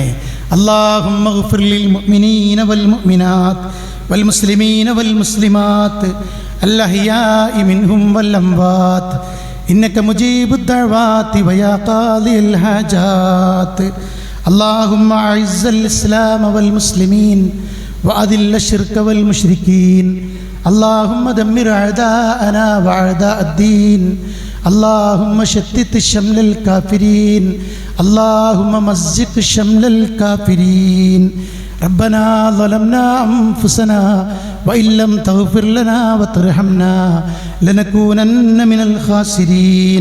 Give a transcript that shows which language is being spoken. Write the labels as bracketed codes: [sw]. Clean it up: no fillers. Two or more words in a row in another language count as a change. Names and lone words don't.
[ar] اللهم اغفر للمؤمنين والمؤمنات والمسلمين والمسلمات الأحياء منهم والأموات إنك مجيب الدعوات ويا قاضي الحاجات. اللهم أعز الإسلام والمسلمين وأذل الشرك والمشركين. اللهم دمر أعداءنا وأعداء الدين. اللهم شتت شمل الكافرين. اللهم مزق شمل الكافرين. ربنا ظلمنا أنفسنا وإن لم تغفر لنا وترحمنا لنكونن من الخاسرين.